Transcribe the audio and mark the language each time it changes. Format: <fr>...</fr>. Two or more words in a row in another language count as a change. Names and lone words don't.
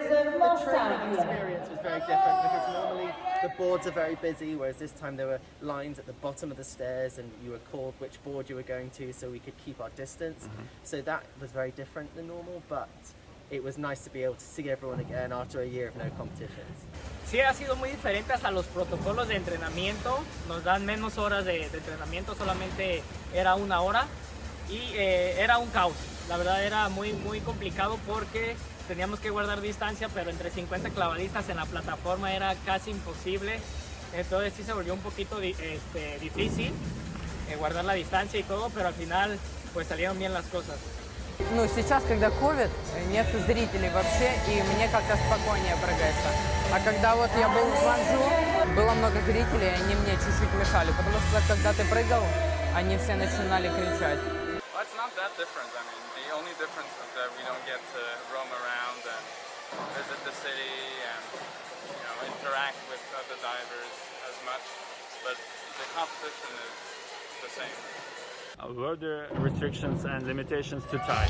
<en>The training experience was very different because normally the boards are very busy, whereas this time there were lines at the bottom of the stairs and you were called which board you were going to so we could keep our distance. So that was very different than normal, but it was nice to be able to see everyone again after a year of no competitions.</en> <es>Sí, ha sido muy diferente hasta los protocolos de entrenamiento. Nos dan menos horas de entrenamiento, solamente era 1 hora y era un caos. La verdad era muy complicado porque teníamos que guardar distancia, pero entre 50 clavadistas en la plataforma era casi imposible. Entonces sí se volvió un poquito difícil guardar la distancia y todo, pero al final pues salieron bien las cosas.</es> <ru>Сейчас, когда ковид, нет зрителей вообще, и мне как-то спокойнее прыгается. А когда вот я был в Ванжу, было много зрителей, и они мне чуть-чуть мешали, потому что когда ты прыгал, они все начинали кричать.</ru> <en>Well, it's not that different. I mean, the only difference is that we don't get to roam around and visit the city and interact with other divers as much, but the competition is the same. Were there restrictions and limitations to time?</en>